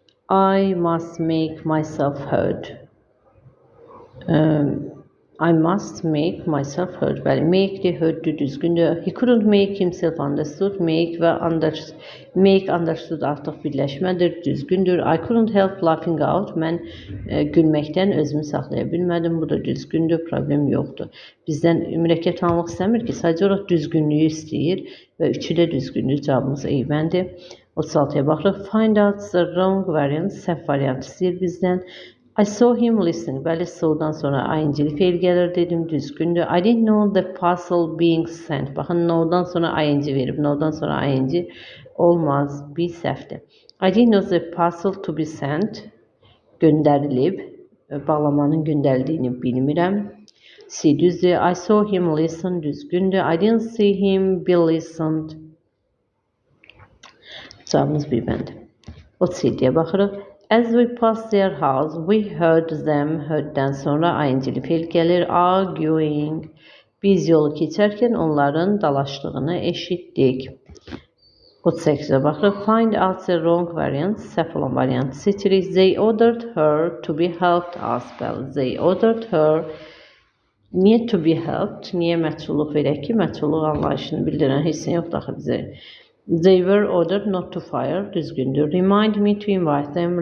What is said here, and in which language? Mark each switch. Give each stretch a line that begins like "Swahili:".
English: I must make myself heard. I must make myself heard.
Azerbaijani: Bəli, make-dir, heard-dir, düzgündür.
English: He couldn't make himself understood.
Azerbaijani: Make və make understood artıq birləşmədir, düzgündür.
English: I couldn't help laughing out.
Azerbaijani: Mən gülməkdən özümü saxlaya bilmədim. Bu da düzgündür, problem yoxdur. Bizdən mürəkkəb tanımaq istəmir ki, sadəcə olaraq düzgünlüyü istəyir və üçü də düzgündür. Cavabımız eybəndir. 36-ya baxırıq.
English: Find out the wrong variant.
Azerbaijani: Səhv variant istəyir bizdən.
English: I saw him listening.
Azerbaijani: Bəli, so-dan sonra ING'li feil gəlir dedim. Düzgündür.
English: I didn't know the parcel being sent.
Azerbaijani: Baxın, no-dan sonra ING verib. No-dan sonra ING olmaz. Bir səhvdir.
English: I didn't know the parcel to be sent.
Azerbaijani: Göndərilib. Bağlamanın göndərildiyini bilmirəm. C düzdür.
English: I saw him listen.
Azerbaijani: Düzgündür.
English: I didn't see him be listened.
Azerbaijani: Cavabımız bir bəndi. 37-yə baxırıq.
English: As we passed their house, we heard them.
Azerbaijani: Heard'dən sonra ING'li feil gəlir. Arguing. Biz yolu keçərkən onların dalaşdığını eşitdik. 38-ə baxırıq.
English: Find out the wrong variant.
Azerbaijani: Səhv olan variantı seçirik.
English: They ordered her to be helped us. Bəli, they ordered her. Niyə to be helped?
Azerbaijani: Niyə məchulluq verək ki? Məchulluq anlayışını bildirən heç nə yoxdur axı bizə.
English: They were ordered not to fire. Düzgündür. Remind me to invite them.